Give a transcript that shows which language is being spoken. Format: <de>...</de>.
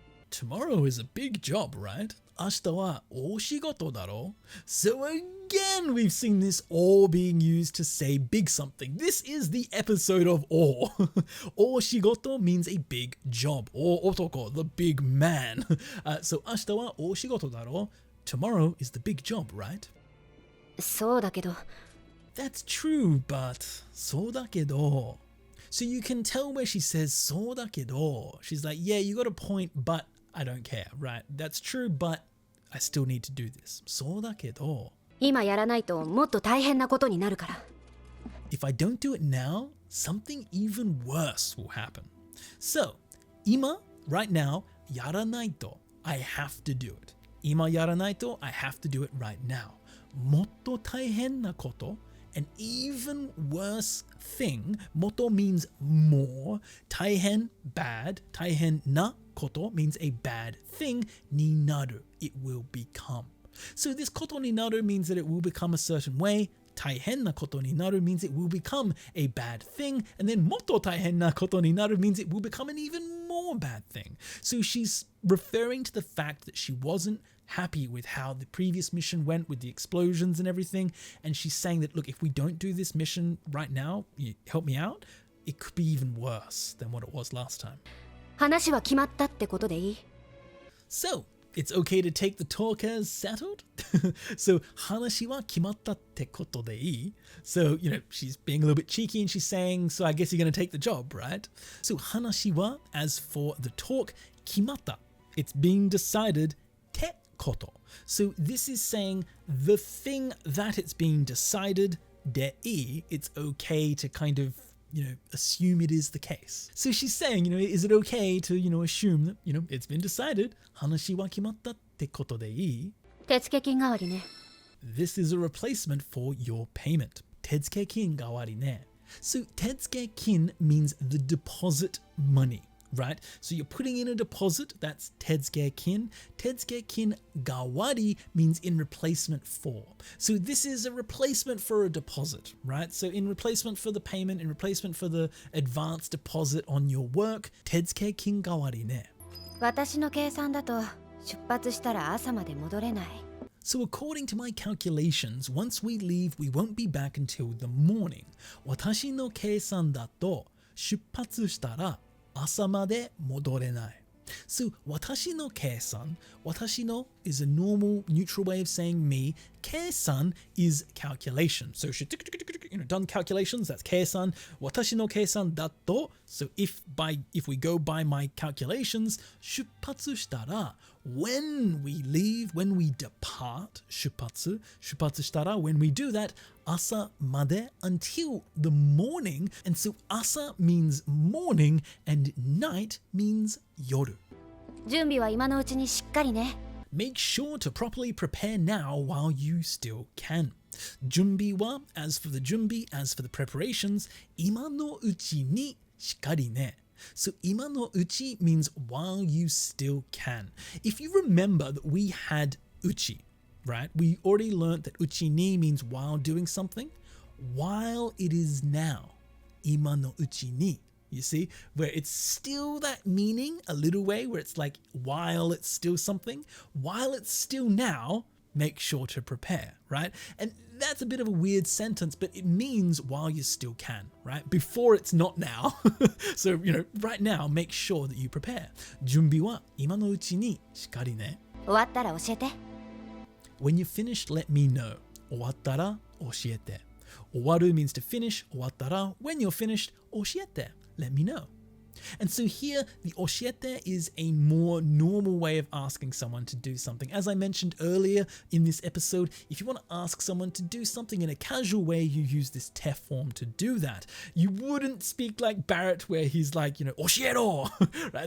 <en>Tomorrow is a big job, right?</en> <ja>明日は大仕事だろ?</ja> <en>So again, we've seen this all being used to say big something. This is the episode of all. 大仕事 means a big job. 大男, the big man.</en> <ja>So 明日は大仕事だろ?</ja> <en>Tomorrow is the big job, right?</en> <ja>そうだけど。</ja> <en>That's true, but</en> <ja>そうだけど.</ja> <en>So you can tell where she says そうだけど. She's like, yeah, you got a point, but I don't care, right? That's true, but I still need to do this.</en> <ja>そうだけど. 今やらないともっと大変なことになるから。</ja> <en>If I don't do it now, something even worse will happen. So, 今, right now,</en> <ja>やらないと,</ja> <en>I have to do it.</en> <ja>今やらないと,</ja> <en>I have to do it right now.</en> <ja>もっと大変なこと,</ja> <en>an even worse thing. もっと means more. 大変, bad.</en> <ja>大変なこと</ja> <en>means a bad thing.</en> <ja>になる,</ja> <en>it will become. So this</en> <ja>ことになる</ja> <en>means that it will become a certain way.</en> <ja>大変なことになる</ja> <en>means it will become a bad thing. And then</en> <ja>もっと大変なことになる</ja> <en>means it will become an even more bad thing. So she's referring to the fact that she wasn't happy with how the previous mission went with the explosions and everything. And she's saying that, look, if we don't do this mission right now, you help me out, it could be even worse than what it was last time.</en> <ja>話は決まったってことでいい？</ja> <en>So, it's okay to take the talk as settled?</en> <ja>So, 話は決まったってことでいい?</ja> <en>So, she's being a little bit cheeky and she's saying, so I guess you're going to take the job, right? So,</en> <ja>話は,</ja> <en>as for the talk,</en> <ja>決まった.</ja> <en>It's being decided,</en> <ja>てこと.</ja> <en>So, this is saying the thing that it's being decided,</en> <ja>でいい.</ja> <en>It's okay to kind of assume it is the case. So she's saying, is it okay to, assume that, it's been decided,</en> <ja>話は決まったってことでいい? 手付金代わりね。</ja> <en>This is a replacement for your payment.</en> <ja>手付金代わりね.</ja> <en>So 手付金 means the deposit money, right? So you're putting in a deposit, that's 手付金.</en> <ja>手付金代わり</ja> <en>means in replacement for. So this is a replacement for a deposit, right? So in replacement for the payment, in replacement for the advance deposit on your work,</en> <ja>手付金代わりね. 私の計算だと出発したら朝まで戻れない。</ja> <en>So according to my calculations, once we leave, we won't be back until the morning.</en> <ja>私の計算だと出発したら朝まで戻れない.</ja> <en>So 私の計算, 私の is a normal neutral way of saying me. 計算 is calculation. So she done calculations, that's 計算.</en> <ja>私の計算だと,</ja> <en>so if we go by my calculations,</en> <ja>出発したら</ja> <en>when we leave, when we depart, 出発したら when we do that,</en> <ja>朝まで</ja> <en>until the morning. And so 朝 means morning and night means 夜.</en> <ja>準備は今のうちにしっかりね。</ja> <en>Make sure to properly prepare now while you still can. 準備は as for the 準備, as for the preparations,</en> <ja>今のうちにしっかりね.</ja> <en>So</en> <ja>ima no uchi</ja> <en>means while you still can. If you remember that we had uchi, right? We already learned that</en> <ja>uchi ni</ja> <en>means while doing something. While it is now,</en> <ja>ima no uchi ni.</ja> <en>You see, where it's still that meaning a little way, where it's like while it's still something, while it's still now, make sure to prepare, right? And that's a bit of a weird sentence, but it means while you still can, right? Before it's not now. So, right now, make sure that you prepare.</en> <ja>Junbi wa ima no uchi ni shikari ne. 終わったら教えて。</ja> <en>When you're finished, let me know.</en> <ja>終わったら教えて.</ja> <en>終わる means to finish.</en> <ja>終わったら</ja> <en>when you're finished, 教えて. Let me know. And so here, the oshiete is a more normal way of asking someone to do something. As I mentioned earlier in this episode, if you want to ask someone to do something in a casual way, you use this te form to do that. You wouldn't speak like Barrett, where he's like,</en> <ja>oshiero,</ja> <en>right?</en>